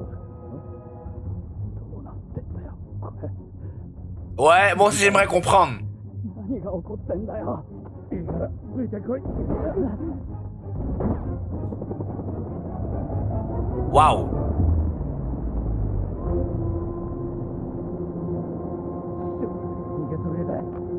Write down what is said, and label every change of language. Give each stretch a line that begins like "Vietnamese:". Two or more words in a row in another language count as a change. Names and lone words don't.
Japanese: どうなってんだよ、これ。
French: Ouais, moi aussi, j'aimerais comprendre.
Japanese: 何何が起こってんだよ。いいからついてこい。
French: Waouh!
Japanese: 逃げそびれだ。